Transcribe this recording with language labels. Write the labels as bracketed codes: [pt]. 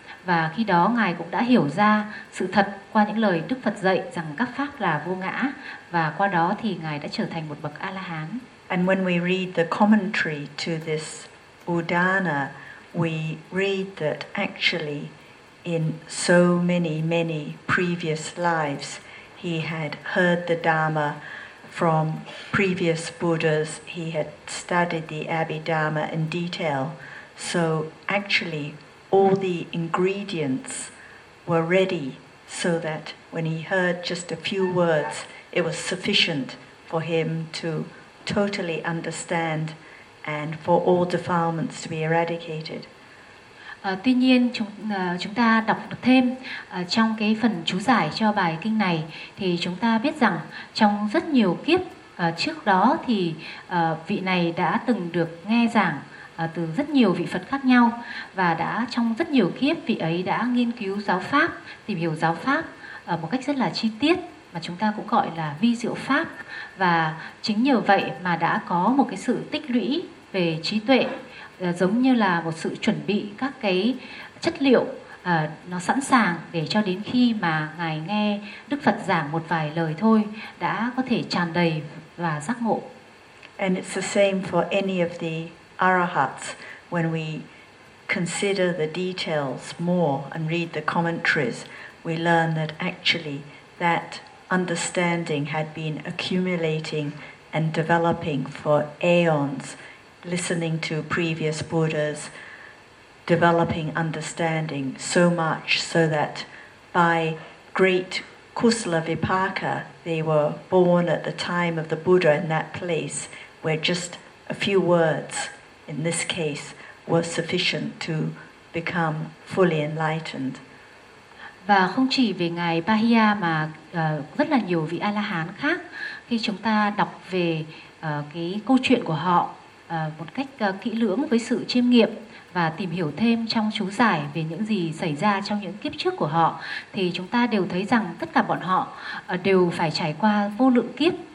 [vi] Và khi đó ngài cũng đã hiểu ra sự thật qua những lời Đức Phật dạy rằng các pháp là vô ngã, và qua đó thì ngài đã trở thành một bậc A La Hán. [en] And when we read the commentary to this Udana, we read that actually in so many, many previous lives he had heard the Dharma from previous Buddhas, he had studied the Abhidharma in detail. So actually all the ingredients were ready so that when he heard just a few words, it was sufficient for him to totally understand and for all defilements to be eradicated. [vi] Tuy nhiên chúng ta đọc được thêm trong cái phần chú giải cho bài kinh này thì chúng ta biết rằng trong rất nhiều kiếp trước đó thì vị này đã từng được nghe giảng từ rất nhiều vị Phật khác nhau, và đã trong rất nhiều kiếp vị ấy đã nghiên cứu giáo pháp, tìm hiểu giáo pháp một cách rất là chi tiết, mà chúng ta cũng gọi là vi diệu pháp, và chính nhờ vậy mà đã có một cái sự tích lũy về trí tuệ giống như là một sự chuẩn bị các cái chất liệu nó sẵn sàng để cho đến khi mà ngài nghe Đức Phật giảng một vài lời thôi đã có thể tràn đầy và giác ngộ. [en] And it's the same for any of the arahats. When we consider the details more and read the commentaries, we learn that actually that understanding had been accumulating and developing for aeons, listening to previous Buddhas, developing understanding so much so that by great kusala vipaka, they were born at the time of the Buddha in that place where just a few words, in this case, were sufficient to become fully enlightened. [vi] Và không chỉ về ngài Bahia mà rất là nhiều vị A-la-hán khác, khi chúng ta đọc về cái câu chuyện của họ một cách kỹ lưỡng với sự chiêm nghiệm và tìm hiểu thêm trong chú giải về những gì xảy ra trong những kiếp trước của họ, thì chúng ta đều thấy rằng tất cả bọn họ đều phải trải qua vô lượng kiếp